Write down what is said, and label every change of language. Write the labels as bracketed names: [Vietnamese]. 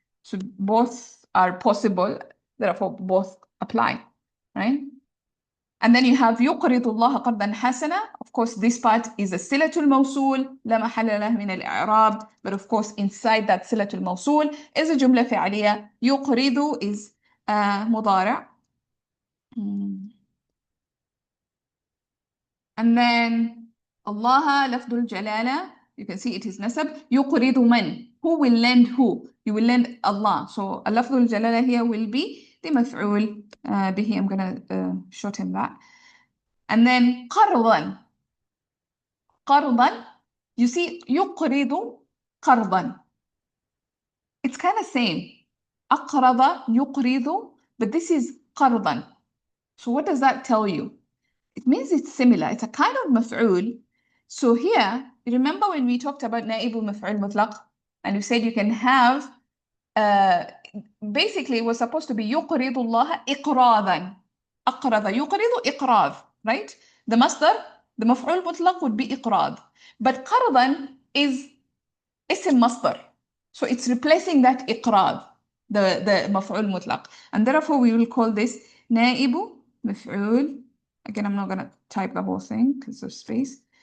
[English] So both are possible, therefore both apply, right? And then you have [Arabic] يقرض الله قرضا حسنا. [English] Of course, this part is a silatul mawsul, [Arabic] لا محل له من الإعراب. [English] But of course, inside that silatul mawsul is a جملة فعلية. [Arabic] يقرض is مضارع. [English] And then Allah لفظ الجلالة, you can see it is nasab. يقرض من? Who will lend who? You will lend Allah. So لفظ الجلالة here will be the مفعول به. I'm gonna shorten that. And then قرضا. [Arabic] قرضا, you see يقرض قرضا. [English] It's kind of same. [Arabic] أقرض يقرض, but this is قرضا. [English] So what does that tell you? It means it's similar. It's a kind of maf'ul. So here, remember when we talked about na'ibu maf'ul mutlaq, and we said you can have, basically it was supposed to be [Arabic] يقرض الله إقراضا. أقرض يقرض إقراض, right? [English] The masdar, the maf'ul mutlaq would be إقراض. But قرضا is اسم masdar. So it's replacing that إقراض, the maf'ul mutlaq. And therefore we will call this na'ibu maf'ul. Again, I'm not going to type the whole thing because of space.